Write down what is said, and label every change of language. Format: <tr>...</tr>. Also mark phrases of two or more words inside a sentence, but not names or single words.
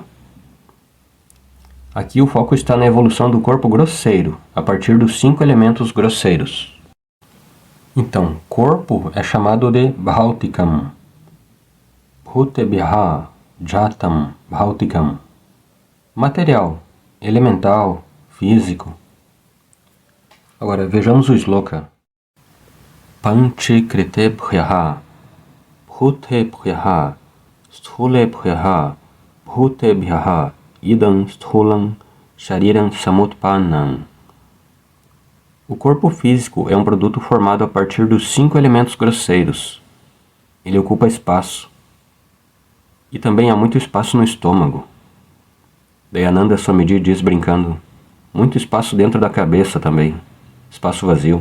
<pt>Aqui o foco está na evolução do corpo grosseiro, a partir dos 5 elementos grosseiros. Então, corpo é chamado de Bhautikam.</pt> <sa>Bhutebhya Jatam Bhautikam.</sa> <pt>Material, elemental, físico. Agora, vejamos o sloka.</pt> <sa>Panchikritebhyaha Bhutebhyaha Sthulebhyaha Bhutebhyaha Idam Sthulam Shariram Samutpannam.</sa> <pt>O corpo físico é um produto formado a partir dos 5 elementos grosseiros. Ele ocupa espaço. E também há muito espaço no estômago. Dayananda Swamiji diz brincando, muito espaço dentro da cabeça também, espaço vazio.</pt>